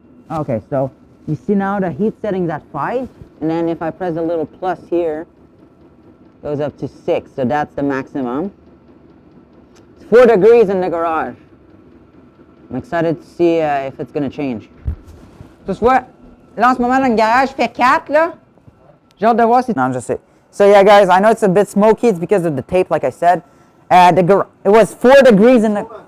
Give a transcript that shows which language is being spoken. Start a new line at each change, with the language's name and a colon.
English: Okay, so you see now the heat setting's at 5, and then if I press a little plus here, it goes up to 6, so that's the maximum. It's 4 degrees in the garage. I'm excited to see if it's going to change.
French: Tu vois, là en ce moment dans le garage fait 4 là. J'ai hâte de voir si... Non, je sais.
English: So yeah, guys, I know it's a bit smoky. It's because of the tape, like I said. It was 4 degrees in the...